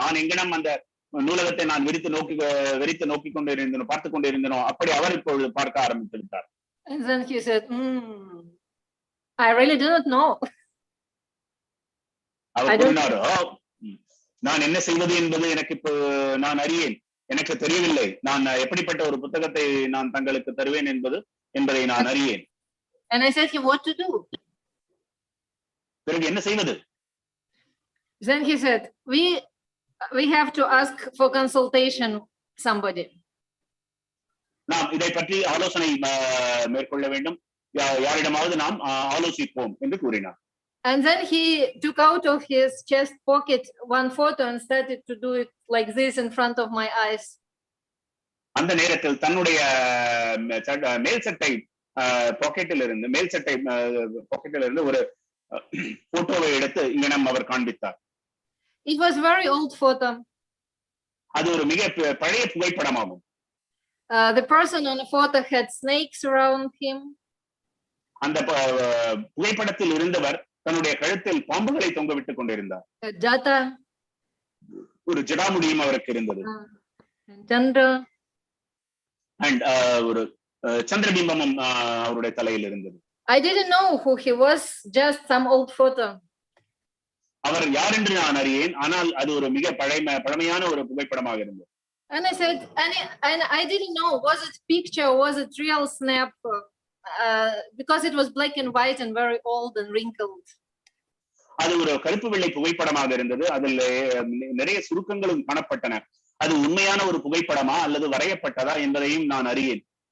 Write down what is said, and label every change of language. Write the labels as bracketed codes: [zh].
[ta] நான் எங்கனம் அந்த நூலகத்தை நான் வெறித்து நோக்கி கொண்டிருந்தனோ, பார்த்து கொண்டிருந்தனோ, அப்படி அவர் இப்பொழுது பார்க்க ஆரம்பித்து விட்டார். [en] And then he said, I really do not know. [ta] அவர் கூறினாரோ, நான் என்ன செய்வது என்பது எனக்கு இப்போ நான் அறியேன், எனக்கு தெரியவில்லை. நான் எப்படிப்பட்ட ஒரு புத்தகத்தை நான் தங்களுக்கு தருவேன் என்பதை நான் அறியேன். [en] And I said, what to do? [ta] பிறகு என்ன செய்வது? [en] Then he said, we have to ask for consultation somebody. [ta] நாம் இதை பற்றி ஆலோசனை மேற்கொள்ள வேண்டும், யாரிடமாவது நாம் ஆலோசிப்போம் என்று கூறினார். [en] And then he took out of his chest pocket one photo and started to do it like this in front of my eyes. [ta] அந்த நேரத்தில் தன்னுடைய மேல் சட்டை பாக்கெட்டில் இருந்து மேல் சட்டை பாக்கெட்டில் இருந்து ஒரு போட்டோவை எடுத்து இங்கனம் அவர் காண்பித்தார். [en] It was very old photo. [ta] அது ஒரு மிக பழைய புகைப்படமாகும். [en] The person on the photo had snakes around him. [ta] அந்த புகைப்படத்தில் இருந்தவர் தன்னுடைய கழுத்தில் பாம்புகளை தொங்க விட்டுக் கொண்டிருந்தார். [sa] Jata. [ta] ஒரு ஜடாமுடியும் அவருக்கு இருந்தது. [sa] Chandra. [ta] And ஒரு சந்திரபிம்பமும் அவருடைய தலையில் இருந்தது. [en] I didn't know who he was, just some old photo. அவர் யார் என்று நான் அறியேன், ஆனால் அது ஒரு மிக பழமையான ஒரு புகைப்படமாக இருந்தது. And I said, and I didn't know, was it picture, was it real snap? Because it was black and white and very old and wrinkled. [ta] அது ஒரு கருப்பு வெள்ளை புகைப்படமாக இருந்தது. அதில் நிறைய சுருக்கங்களும் காணப்பட்டன. அது உண்மையான ஒரு புகைப்படமா அல்லது வரையப்பட்டதா என்பதையும் நான் அறியேன்.